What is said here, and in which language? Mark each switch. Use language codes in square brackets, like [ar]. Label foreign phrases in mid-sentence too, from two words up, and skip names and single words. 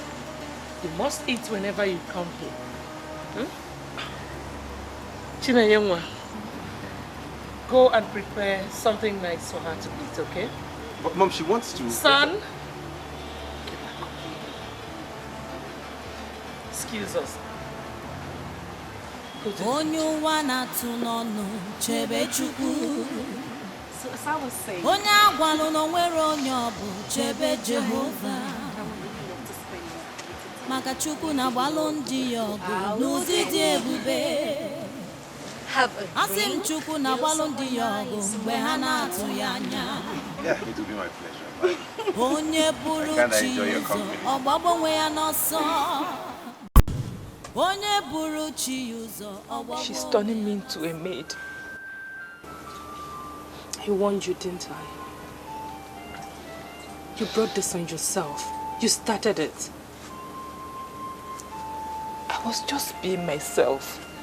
[en] You must eat whenever you come here. Chinenye, go and prepare something nice for her to eat, okay? But Mom, she wants to... Son! Excuse us. [ig] Onye ụwa na-atụ n'ọnụ chebe Chukwu. [en] So as I was saying, [ig] Onye agwalụ na onwere onye ọ bụ chebe Jehova. Maka Chukwu na-agbalụ ndị ya ọgụ n'ụdị dị ebube. Asị m Chukwu na-agbalụ ndị ya ọgụ mgbe ha na-atụ ya anya. [en] Yeah, it will be my pleasure. [ig] Onye buru chi ụzọ ọgbagbo onwe ya n'ọsọ. [en] She's turning me into a maid. I warned you, didn't I? You brought this on yourself. You started it. I was just being myself.